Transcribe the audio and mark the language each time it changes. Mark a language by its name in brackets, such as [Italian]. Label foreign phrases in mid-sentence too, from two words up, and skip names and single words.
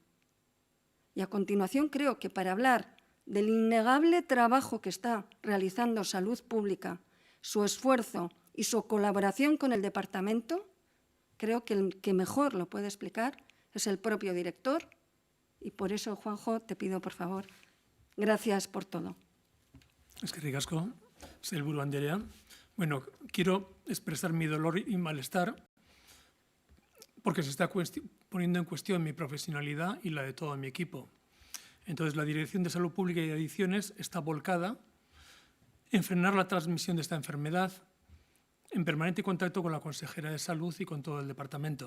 [Spanish] Y a continuación creo que para hablar del innegable trabajo que está realizando Salud Pública, su esfuerzo y su colaboración con el Departamento, creo que el que mejor lo puede explicar es el propio director y por eso, Juanjo, te pido, por favor, gracias por todo. [Basque] Eskerrik asko, sailburu Andrea. [Spanish] Bueno, quiero expresar mi dolor y malestar porque se está poniendo en cuestión mi profesionalidad y la de todo mi equipo. Entonces, la Dirección de Salud Pública y Adicciones está volcada en frenar la transmisión de esta enfermedad, en permanente contacto con la consejera de Salud y con todo el departamento.